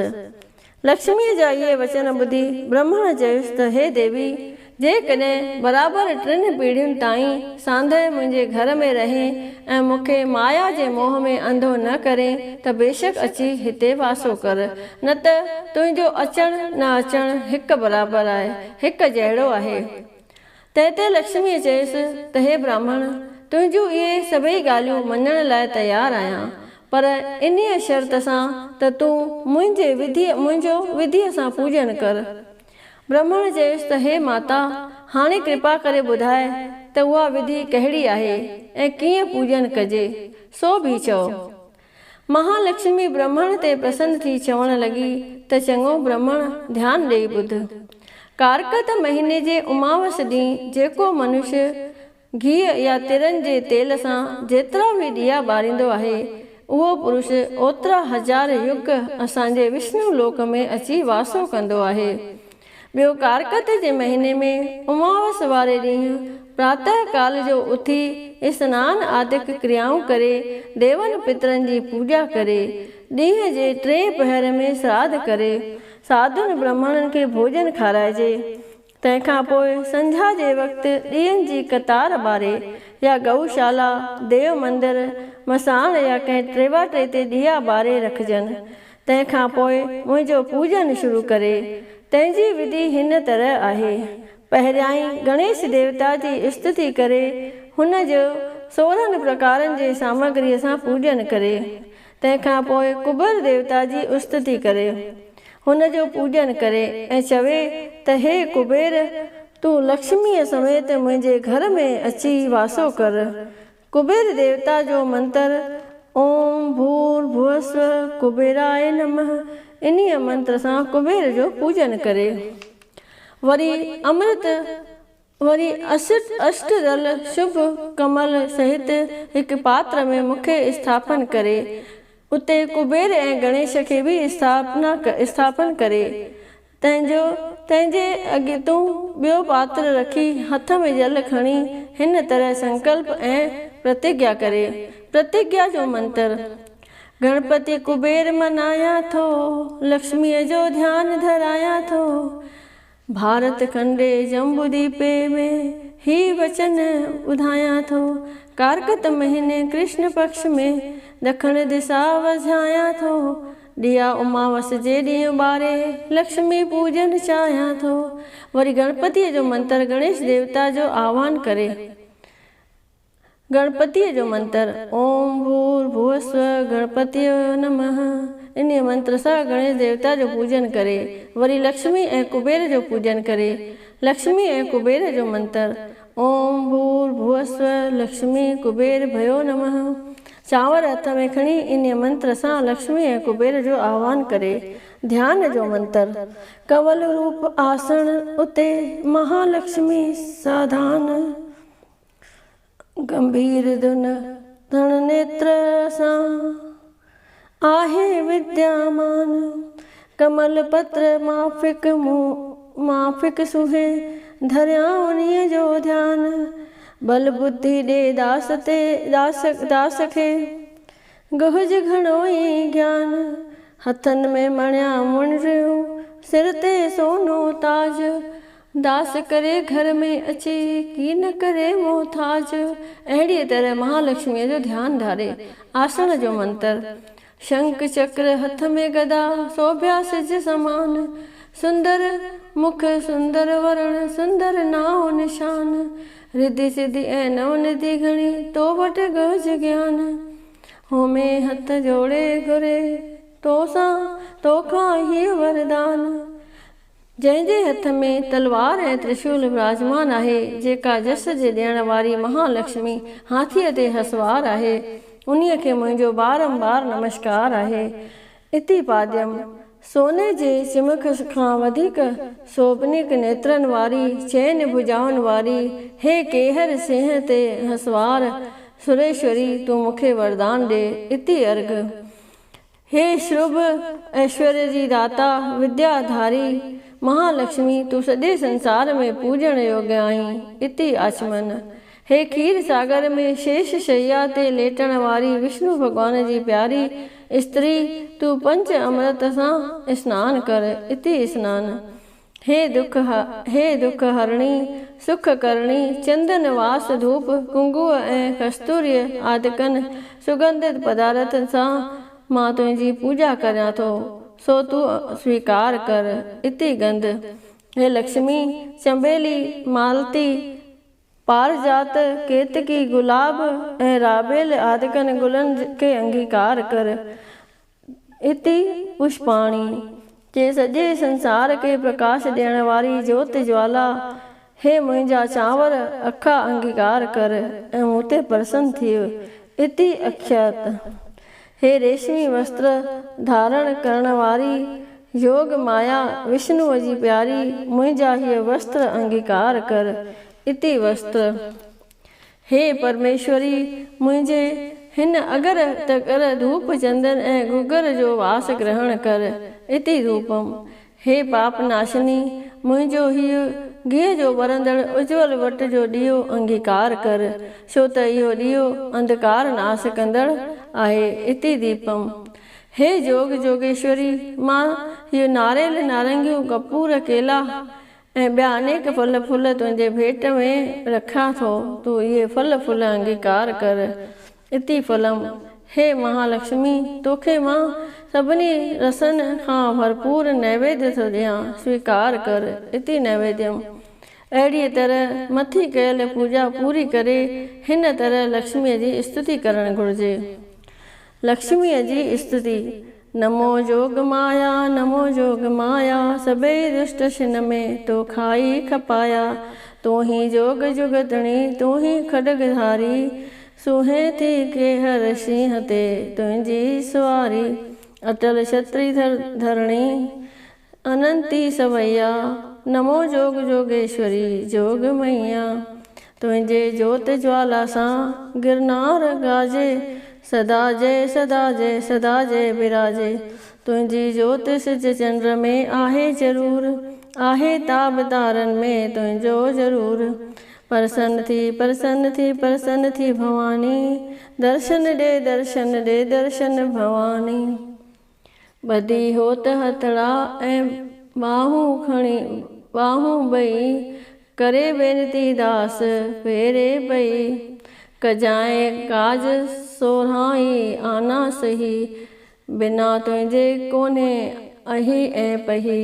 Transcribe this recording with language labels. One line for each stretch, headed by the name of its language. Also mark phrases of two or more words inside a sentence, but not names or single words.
Sindhi: लक्ष्मीअ जा इहे वचन ॿुधी ब्राह्मण चयुसि त हे देवी, जेकॾहिं बराबरि 3 पीढ़ियुनि ताईं सांधे मुंहिंजे घर में रहे ऐं मूंखे माया जे मोह में अंधो न करे त बेशक अची हिते वासो कर, न त तुंहिंजो अचणु न अचणु हिकु बराबरि आहे, हिकु जहिड़ो आहे। तंहिं लक्ष्मीअ चयुसि त हे ब्राह्मण, तुंहिंजूं इहे सभई ॻाल्हियूं मञण लाइ तयारु आहियां, पर इन्हीअ शर्त सां त तूं मुंहिंजो विधीअ सां पूजन कर। ब्राह्मण चयुसि त हे माता, हाणे कृपा करे ॿुधाए त उहा विधि कहिड़ी आहे ऐं कीअं पूॼन कजे, सो बि चओ। महालक्ष्मी ब्राह्मण ते प्रसन्न थी चवण लॻी त चङो ब्राह्मण, ध्यानु ॾेई ॿुध। कारकत महीने जे उमावस ॾींहुं जेको मनुष्य घीअ या तिरनि जे तेल सां जेतिरा बि ॾीया ॿारींदो आहे, उहो पुरुष ओतिरा हज़ार युग असांजे विष्णु लोक में अची वासो कंदो आहे। ॿियो, कारकत जे महीने में उमावस वारे ॾींहुं प्रातः काल जो उथी स्नान आदिक क्रियाऊं करे देवनि पितरनि जी पूॼा करे ॾींहं जे 3 पहर में श्राद्ध करे साधुनि ब्राह्मणनि खे भोजन खाराइजे। तंहिंखां पोइ संझा जे वक़्तु ॾींहंनि जी कतार ॿारे या गऊशाला, देव मंदिर, मसाण या कंहिं टेवाटे ते ॾीया ॿारे रखजनि। तंहिंखां पोइ मुंहिंजो पूॼन शुरू करे। तंहिंजी विधि हिन तरह आहे। पहिरियां ई गणेश देवता जी स्तुति करे हुन जो 16 प्रकारनि जे सामग्रीअ सां पूॼन करे। तंहिंखां पोइ कुबर देवता जी स्तुति करे हुन जो पूॼन करे ऐं चवे त हे कुबेर, तूं लक्ष्मीअ समेत मुंहिंजे घर में अची वासो कर। कुबेर देवता जो मंत्र
Sanskrit: ओम भूर्भुवस्व कुबेराय नमः,
Sindhi: इन्हीअ मंत्र सां कुबेर जो पूॼन करे। वरी अष्टदल शुभ कमल सहित हिकु पात्र में मूंखे स्थापन करे उते कुबेर ऐं गणेश खे बि स्थापन करे। तंहिंजे अॻितूं ॿियो पात्र रखी हथ में जल खणी हिन तरह संकल्प ऐं प्रतिज्ञा करे। प्रतिज्ञा जो मंत्र गणपति कुबेर मनाया थो, लक्ष्मीअ जो ध्यानु धराया थो,
Sanskrit: भारत खंडे जम्बूदीपे
Sindhi: में ही वचन ॿुधायां थो, कारकत महीने कृष्ण पक्ष में ॾखण दिशा वझायां थो, ॾिया उमावस जे ॾींहुं ॿारे लक्ष्मी पूॼन चाहियां थो। वरी गणपतिअ जो मंत्र गणेश देवता जो आह्वान करे। गणपतिअ जो मंत्र
Sanskrit: ओम भूर्भुवस्व गणपतियो नमः,
Sindhi: इन मंत्र सां गणेश देवता जो पूॼन करे। वरी लक्ष्मी ऐं कुबेर जो पूॼन करे। लक्ष्मी ऐं कुबेर जो मंत्र
Sanskrit: ओम भूर्भुवस्व लक्ष्मी कुबेर भयो नमः।
Sindhi: चांवर हथ में खणी इन मंत्र सां लक्ष्मी ऐं कुबेर जो आह्वान करे। ध्यान जो मंत्र कंवल रूप आसन उते महालक्ष्मी साधान, गंभीर धुन धन नेत्र सां आहे विद्यामान, कमल पत्र माफिक सुहे धरिया उन्हीअ जो ध्यान, बल बुद्धि ॾे दास खे गुहज घणो ई ज्ञान, हथनि में मणिया मुंडियूं सिर ते सोनो ताज, दास करे घर में अचे की न करे मोहताज। अहिड़ीअ तरह महालक्ष्मीअ जो ध्यानु धारे। आसन जो मंत्र शंख चक्र हथ में गदा शोभ्या सिज समान, सुंदर मुख सुंदर वरण सुंदर नाओ निशान, रिद्धि सिद्धि ऐं नवनिधि घणी तो वटि गज ज्ञान, होमे हथ जोड़े घुरे तोखां ही वरदान। जंहिंजे हथ में तलवार ऐं त्रिशूल विराजमान आहे, जेका जस जे ॾियण वारी महालक्ष्मी हाथीअ ते हसवार आहे, उन्हीअ खे मुंहिंजो बारंबार नमस्कार आहे।
Sanskrit: इति पाद्यम
Sindhi: सोने जे चिमक खां वधीक शोभनीक नेत्रनि वारी, चैन भुजाउनि वारी, हे केहर सिंह ते हसवार सुरेश्वरी, तूं मूंखे वरदान ॾे।
Sanskrit: इति अर्घ
Sindhi: हे शुभ ऐश्वर्य जी दाता विद्याधारी महालक्ष्मी, तूं सॼे संसार में पूॼण योग्य आहीं।
Sanskrit: इति आचमन
Sindhi: हे खीर सागर में शेष शैया ते लेटण वारी विष्णु भगवान जी प्यारी स्त्री, तूं पंच अमृत सां स्नान कर।
Sanskrit: इति स्नान
Sindhi: हे दुख हरणी सुख करणी, चंदन वास धूप कुंगु ऐं कस्तूरीअ आदिकन सुगंधित पदार्थनि सां मां तुंहिंजी पूॼा करियां थो, सो तूं स्वीकार कर।
Sanskrit: इति गंध
Sindhi: हे लक्ष्मी चंबेली मालती पारजात केतकी गुलाब ऐं राबेल आदिकन गुलनि के अंगीकार कर।
Sanskrit: इति पुष्पाणी
Sindhi: के सॼे संसार खे प्रकाश ॾियण वारी ज्योत ज्वाला, हे मुंहिंजा चांवर अखा अंगीकार कर ऐं मूं ते प्रसन्न थियो।
Sanskrit: इति अक्षत।
Sindhi: हे रेशमी वस्त्र धारण करण वारी योग माया विष्णुअ जी प्यारी, मुंहिंजा हीअ वस्त्र अंगीकार कर।
Sanskrit: इति वस्त्र।
Sindhi: हे परमेश्वरी, मुंहिंजे हिन अगर तकर धूप चंदन ऐं गुगर जो वास ग्रहण कर।
Sanskrit: इति रूपम।
Sindhi: हे पाप नाशनी, मुंहिंजो हीअ घीअ जो बरंदड़ उज्जवल वट जो ॾीओ अंगीकार कर, छो त इहो ॾीओ अंधकार नाश कंदड़ आहे।
Sanskrit: इति दीपम।
Sindhi: हे जोग जोगेश्वरी, मां हीअ नारेल नारंगियूं कपूर केला ऐं ॿिया अनेक फल फूल तुंहिंजे भेट में रखां थो, तूं इहे फल फूल अंगीकार कर।
Sanskrit: इति फलम।
Sindhi: हे महालक्ष्मी, तोखे मां सभिनी रसनि खां भरपूर नैवेद्य थो ॾियां, स्वीकार कर।
Sanskrit: इति नैवेद्यम।
Sindhi: अहिड़ीअ तरह मथी कयल पूजा पूरी करे हिन तरह लक्ष्मीअ जी स्तुति करणु घुरिजे। लक्ष्मीअ जी स्तुति। नमो जोग माया, नमो जोग माया, सबई दुष्ट छिन में तो खाई खपाया। तूं ही जोग जुगतणी, तूं ही खडगधारी, सुहे थी के हर सिंह ते तुंहिंजी सवारी। अटल छत्री धरणी, अनंती सवैया, नमो जोग जोगेश्वरी जोग मैया। तुंहिंजे जोत ज्वाला सां गिरनार गाजे, सदा जय सदा जय सदा जय विराजे। तुंहिंजी जोत सिज चंद्र में आहे ज़रूर, आहे ताब तारन में तुंहिंजो ज़रूर। प्रसन्न थी भवानी, दर्शन दे दर्शन भवानी। बधी होत हथड़ा ऐं बाहूं बई, करे बेनती दास फेरे बई। कजाए काज सोरहाई आना सही, बिना तुंहिंजे कोन्हे अही ऐं पही।